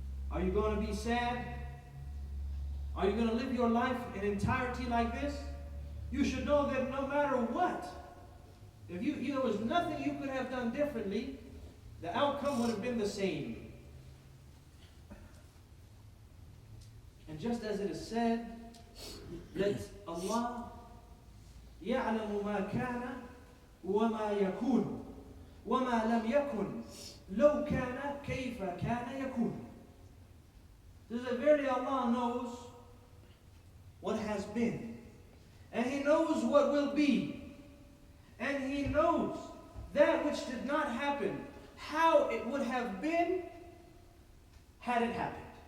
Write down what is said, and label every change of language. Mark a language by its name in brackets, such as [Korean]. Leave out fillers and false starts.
[English] Are you going to be sad? Are you going to live your life in entirety like this? You should know that no matter what, if there was nothing you could have done differently, the outcome would have been the same. And just as it is said, let Allah [Arabic] يعلم ما كان وما يكون وما لم يكن لو كان كيف كان يكون. [English] This is verily Allah knows what has been, and He knows what will be, and He knows that which did not happen, how it would have been had it happened.